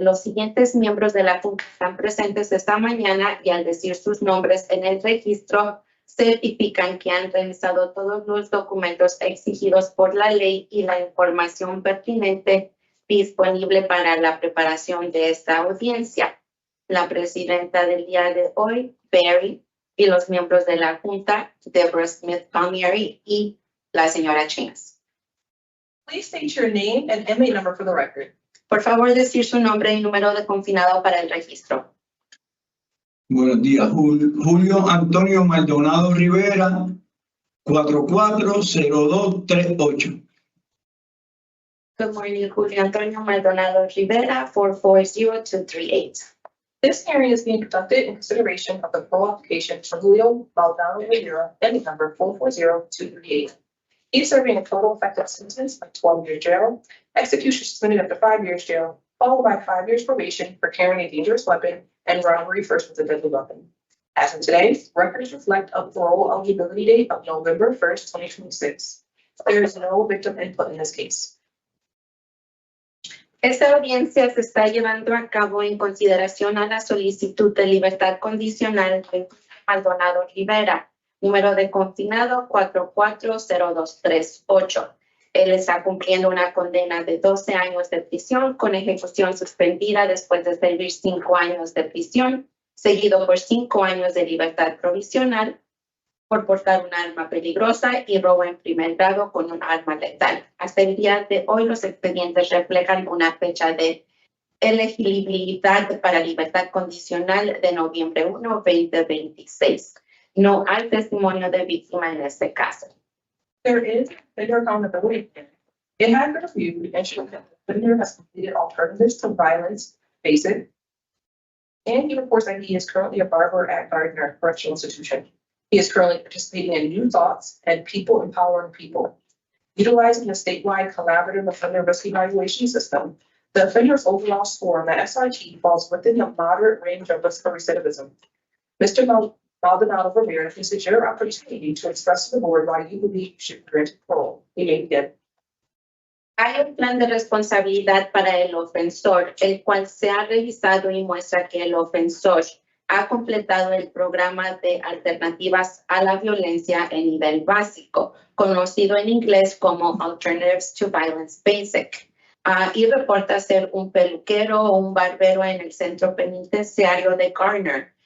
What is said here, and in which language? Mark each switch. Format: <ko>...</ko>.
<es>Los siguientes miembros de la Junta están presentes esta mañana y al decir sus nombres en el registro certifican que han revisado todos los documentos exigidos por la ley y la información pertinente disponible para la preparación de esta audiencia. La presidenta del día de hoy, Barry, y los miembros de la Junta, Deborah Smith Palmieri y la señora Chance.</es> <en>Please state your name and MA number for the record.</en> <es>Por favor, decir su nombre y número de confinado para el registro. Buenos días, Julio Antonio Maldonado Rivera, 440238.</es> <en>Good morning, Julio Antonio Maldonado Rivera, 440238. This hearing is being conducted in consideration of the parole application for Julio Maldonado Rivera, MA number 440238. He is serving a total effective sentence of 12 years jail, execution suspended up to 5 years jail, followed by 5 years probation for carrying a dangerous weapon and robbery first with a deadly weapon. As of today, records reflect a parole eligibility date of November 1st, 2026. There is no victim input in this case.</en> <es>Esta audiencia se está llevando a cabo en consideración a la solicitud de libertad condicional de Maldonado Rivera, número de confinado 440238. Él está cumpliendo una condena de 12 años de prisión con ejecución suspendida después de servir 5 años de prisión, seguido por 5 años de libertad provisional por portar un arma peligrosa y robo en primer grado con un arma letal. Hasta el día de hoy, los expedientes reflejan una fecha de elegibilidad para libertad condicional de noviembre 1, 2026. No hay testimonio de víctima en este caso.</es> <en>There is offender accountability. It has been reviewed and shown that the offender has completed alternatives to violence, basic, and he reports that he is currently a barber at Gardner Correctional Institution. He is currently participating in New Thoughts and People Empowering People. Utilizing the statewide collaborative offender risk evaluation system, the offender's overall score on the SRT falls within the moderate range of risk for recidivism. Mr. Maldonado Rivera, this is your opportunity to express to the board why you believe you should grant parole. You may begin.</en> <es>Hay un plan de responsabilidad para el ofensor, el cual se ha revisado y muestra que el ofensor ha completado el programa de alternativas a la violencia en nivel básico, conocido en inglés como Alternatives to Violence Basic, y reporta ser un peluquero o un barbero en el centro penitenciario de Gardner.</es>